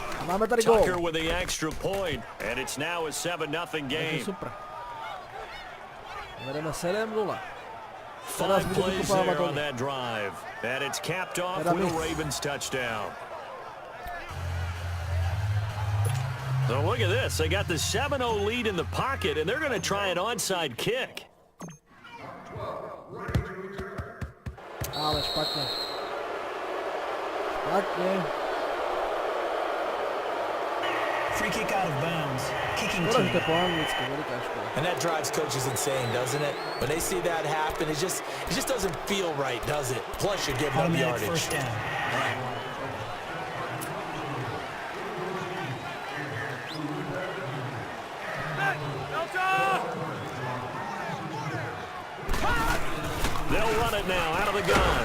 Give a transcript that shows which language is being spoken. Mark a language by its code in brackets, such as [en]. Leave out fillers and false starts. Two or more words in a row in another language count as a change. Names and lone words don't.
[cs] máme tady gól. [en] Tucker with the extra point, and it's now a 7-0 game. [cs] Super. Vedeme 7-0. [en] 5 plays there on that drive, and it's capped off with a Ravens touchdown. So look at this. They got the 7-0 lead in the pocket, and they're going to try an onside kick. [cs] Ale špatne. Špatne. [en] Free kick out of bounds. Kicking [sk] Skoro, že [en] team. [sk] to je po anglicky, veľká škoda. [en] And that drives coaches insane, doesn't it? When they see that happen, it just doesn't feel right, does it? Plus, you're giving up Automatic yardage. first down. They'll run it now out of the gun.